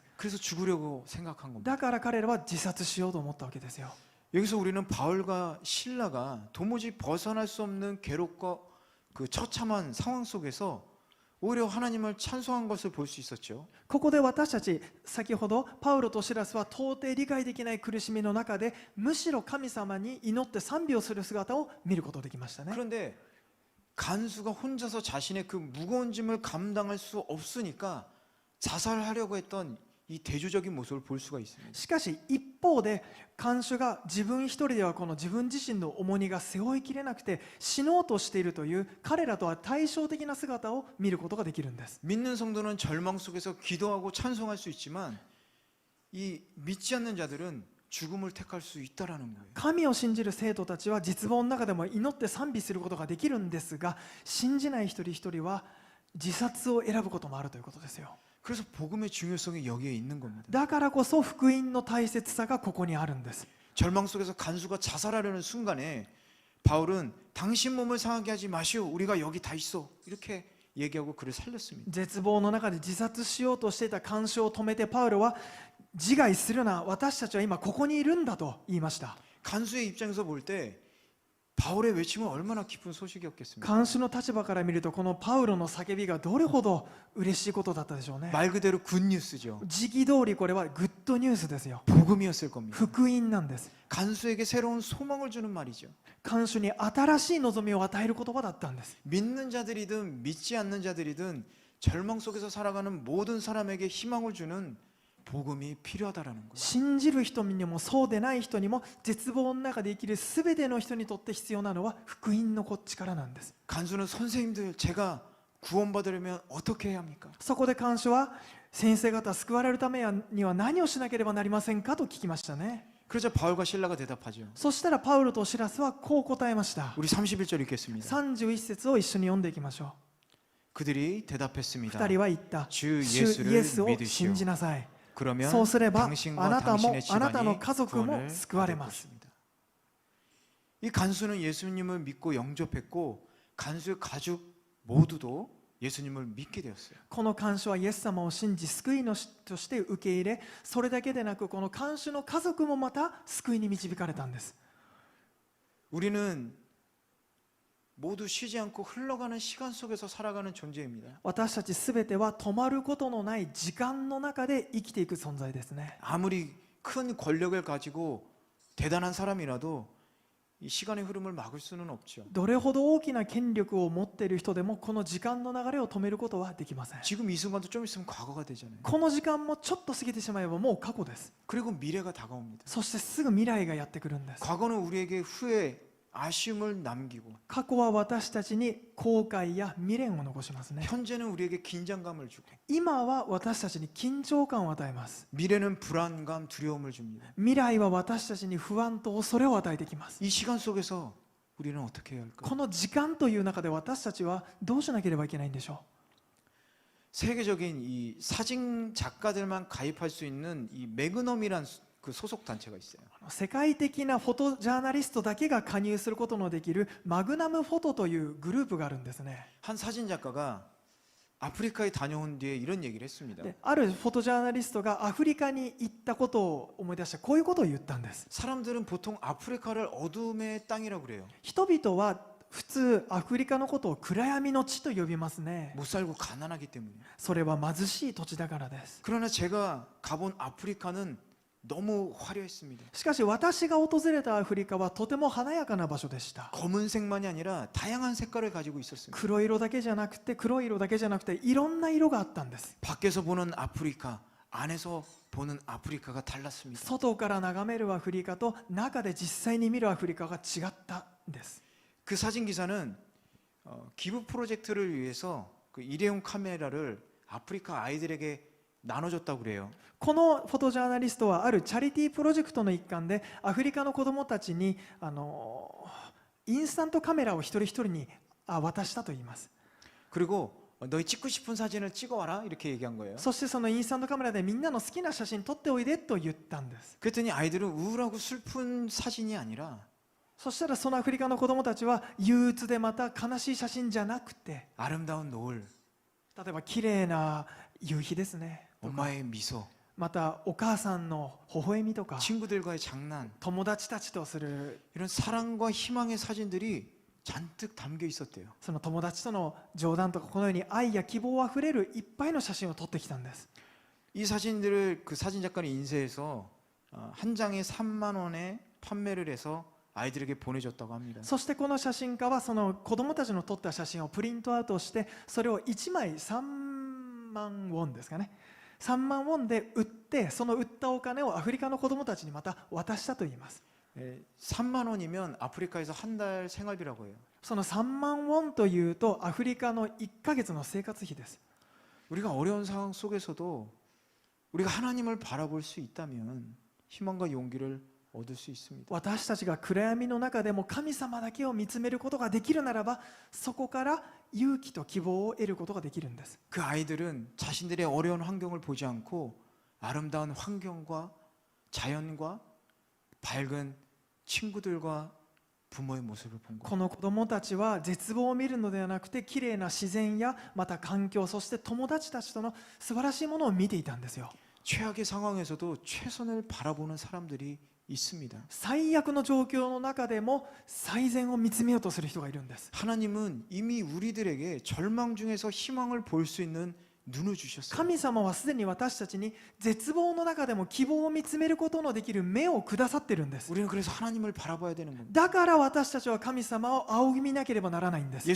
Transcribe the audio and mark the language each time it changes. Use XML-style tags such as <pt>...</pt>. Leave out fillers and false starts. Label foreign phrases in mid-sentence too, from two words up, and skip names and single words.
<ko>그래서 죽으려고 생각한 겁니다.</ko> <ja>だから彼らは自殺しようと思ったわけですよ。</ja> <ko>여기서 우리는 바울과 신라가 도무지 벗어날 수 없는 괴롭과 그 처참한 상황 속에서 오히려 하나님을 찬송한 것을 볼 수 있었죠.</ko> <ja>ここで私たち、先ほどパウロとシラスは到底理解できない苦しみの中で、むしろ神様に祈って賛美をする姿を見ることができましたね。</ja> <ko>그런데 간수가 혼자서 자신의 그 무거운 짐을 감당할 수 없으니까 자살하려고 했던 이 대조적인 모습을 볼 수가 있습니다.</ko> <ja>しかし一方で、看守が自分一人ではこの自分自身の重荷が背負いきれなくて死のうとしているという彼らとは対照的な姿を見ることができるんです。</ja> <ko>믿는 성도는 절망 속에서 기도하고 찬송할 수 있지만 이 믿지 않는 자들은 죽음을 택할 수 있다라는 거예요.</ko> <ja>神を信じる生徒たちは絶望の中でも祈って賛美することができるんですが、信じない一人一人は自殺を選ぶこともあるということですよ。</ja> <ko>그래서 복음의 중요성이 여기에 있는 겁니다.</ko> <ja>だからこそ福音の大切さがここにあるんです。</ja> <ko>절망 속에서 간수가 자살하려는 순간에 바울은 당신 몸을 상하게 하지 마시오. 우리가 여기 다 있어. 이렇게 얘기하고 그를 살렸습니다.</ko> <ja>絶望の中で自殺しようとしていた看守を止めてパウロは、自害するな、私たちは今ここにいるんだと言いました。</ja> <ko>간수의 입장에서 볼 때 바울의 외침은 얼마나 기쁜 소식이었겠습니까?</ko> <ja>看守の立場から見ると、このパウロの叫びがどれほど嬉しいことだったでしょうね。</ja> <ko>말 그대로 굿뉴스죠.</ko> <ja>時期通りこれはグッドニュースですよ。</ja> <ko>복음이었을 겁니다.</ko> <ja>福音なんです。</ja> <ko>간수에게 새로운 소망을 주는 말이죠.</ko> <ja>看守に新しい望みを与える言葉だったんです。</ja> <ko>믿는 자들이든 믿지 않는 자들이든 절망 속에서 살아가는 모든 사람에게 희망을 주는 복음이 필요하다라는 거예요.</ko> <ja>信じる人にもそうでない人にも、絶望の中で生きるすべての人にとって必要なのは福音の力なんです。</ja> <ko>간수는 선생님들 제가 구원받으려면 어떻게 해야 합니까?</ko> <ja>そこで看守は、先生方救われるためには何をしなければなりませんかと聞きましたね。</ja> <ko>그러자 바울과 신라가 대답하죠.</ko> <ja>そしたらパウロとシラスはこう答えました。</ja> <ko>우리 31절 읽겠습니다.</ko> <ja>31 節を一緒に読んでいきましょ</ja> <ko>그들이</ko> <ja>う。</ja> <ko>대답했습니다.</ko> <ja>二人は言った。</ja> <ko>주</ko> <ja>主イエス</ja> <ko>예수를</ko> <ja>を</ja> <ko>믿으시오.</ko> <ja>信じなさい。</ja> <ko>그러면</ko> <ja>そうすれば</ja> <ko>당신과</ko> <ja>あなたも</ja> <ko>당신의</ko> <ja>あなたの</ja> <ko>집안이</ko> <ja>家族も</ja> <ko>구원을</ko> <ja>救われ</ja> <ko>받을</ko> <ja>ます。</ja> <ko>것입니다. 이 간수는 예수님을 믿고 영접했고 간수의 가족 모두도 예수님을 믿게 되었어요.</ko> <ja>この看守はイエス様を信じ救い主として受け入れ、それだけでなくこの看守の家族もまた救いに導かれたんです。</ja> <ko>우리는 모두 쉬지 않고 흘러가는 시간 속에서 살아가는 존재입니다.</ko> <ja>私たちすべては止まることのない時間の中で生きていく存在ですね。</ja> <ko>아무리 큰 권력을 가지고 대단한 사람이라도 이 시간의 흐름을 막을 수는 없죠.</ko> <ja>どれほど大きな権力を持っている人でもこの時間の流れを止めることはできません。</ja> <ko>지금 이 순간도 좀 있으면 과거가 되잖아요.</ko> <ja>この時間もちょっと過ぎてしまえばもう過去です。</ja> <ko>그리고 미래가 다가옵니다.</ko> <ja>そしてすぐ未来がやってくるんです。</ja> <ko>과거는 우리에게 후회, 아쉬움을 남기고</ko> <ja>過去は私たちに後悔や未練を残しますね。</ja> <ko>현재는 우리에게 긴장감을 주고</ko> <ja>今は私たちに緊張感を与えます。</ja> <ko>미래는 불안감, 두려움을 줍니다.</ko> <ja>未来は私たちに不安と恐れを与えてきます。</ja> <ko>이 시간 속에서 우리는 어떻게 해야 할까요?</ko> <ja>この時間という中で私たちはどうしなければいけないんでしょ</ja> <ko>세계적인 이 사진 작가들만 가입할 수 있는 이 매그넘이란 그 소속 단체가 있어요.</ko> <ja>う。世界的なフォトジャーナリストだけが加入することのできるマグナムフォトというグループがあるんですね。</ja> <ko>한 사진 작가가 아프리카에 다녀온 뒤에 이런 얘기를 했습니다.</ko> <ja>であるフォトジャーナリストがアフリカに行ったことを思い出してこういうことを言ったんです。</ja> <ko>사람들은 보통 아프리카를 어둠의 땅이라고 그래요.</ko> <ja>人々は普通アフリカのことを暗闇の地と呼びますね。</ja> <ko>못 살고 가난하기 때문에.</ko> <ja>それは貧しい土地だからです。</ja> <ko>그러나 제가 가본 아프리카는 너무 화려했습니다.</ko> <ja>しかし私が訪れたアフリカはとても華やかな場所でした。</ja> <ko>검은색만이 아니라 다양한 색깔을 가지고 있었습니다.</ko> <ja>黒色だけじゃなくていろんな色があったんです。</ja> <ko>밖에서 보는 아프리카, 안에서 보는 아프리카가 달랐습니다.</ko> <ja>外から眺めるアフリカと中で実際に見るアフリカが違ったんです。</ja> <ko>그 사진 기사는 기부 프로젝트를 위해서 그 일회용 카메라를 아프리카 아이들에게 나눠줬다고 그래요.</ko> <ja>このフォトジャーナリストはあるチャリティープロジェクトの一環でアフリカの子どもたちにインスタントカメラを一人一人に渡したと言います。</ja> <ko>그리고 너희 찍고 싶은 사진을 찍어와라 이렇게 얘기한 거예요.</ko> <ja>そしてそのインスタントカメラでみんなの好きな写真撮っておいでと言ったんです。</ja> <ko>그랬더니 아이들은 우울하고 슬픈 사진이 아니라</ko> <ja>そしたらそのアフリカの子どもたちは憂鬱でまた悲しい写真じゃなくて</ja> <ko>아름다운 노을,</ko> <ja>例えば綺麗な夕日ですね、</ja> <ko>엄마의 미소,</ko> <ja>またお母さんの微笑みとか</ja> <ko>친구들과의 장난,</ko> <ja>友達たちとする</ja> <ko>이런 사랑과 희망의 사진들이 잔뜩 담겨 있었대요.</ko> <ja>その友達との冗談とかこのように愛や希望あふれるいっぱいの写真を撮ってきたんです。</ja> <ko>이 사진들을 그 사진 작가는 인쇄해서 한 장에 3만 원에 판매를 해서 아이들에게 보내줬다고 합니다.</ko> <ja>そしてこの写真家はその子どもたちの撮った写真をプリントアウトしてそれを1枚3万ウォンですかね、3万ウォンで売ってその売ったお金をアフリカの子どもたちにまた渡したといいます。</ja> <ko>3만 원이면 아프리카에서 한 달 생활비라고 해요.</ko> <ja>その3万ウォンというとアフリカの1ヶ月の生活費です。</ja> <ko>우리가 어려운 상황 속에서도 우리가 하나님을 바라볼 수 있다면 희망과 용기를 얻을 수 있습니다.</ko> <ja>私たちが暗闇の中でも神様だけを見つめることができるならばそこから勇気と希望を得ることができるんです。</ja> <ko>그 아이들은 자신들의 어려운 환경을 보지 않고 아름다운 환경과 자연과 밝은 친구들과 부모의 모습을 본</ko> <ja>こ</ja> <ko>거예요.</ko> <ja>の子どもたちは絶望を見るのではなくて綺麗な自然やまた環境そして友達たちとの素晴らしいものを見ていたんですよ。</ja> <ko>최악의 상황에서도 최선을 바라보는 사람들이 있습니다.</ko> <ja>最悪の状況の中でも最善を見つめようとする人がいるんです。</ja> <ko>하나님은 이미 우리들에게 절망 중에서 희망을 볼 수 있는 눈을 주셨어요.</ko> <ja>神様はすでに私たちに絶望の中でも希望を見つめることのできる目をくださってるんです。</ja> <ko>우리는 그래서 하나님을 바라봐야 되는 겁니다.</ko> <ja>だから私たちは神様を仰ぎ見なければならないんです。</ja>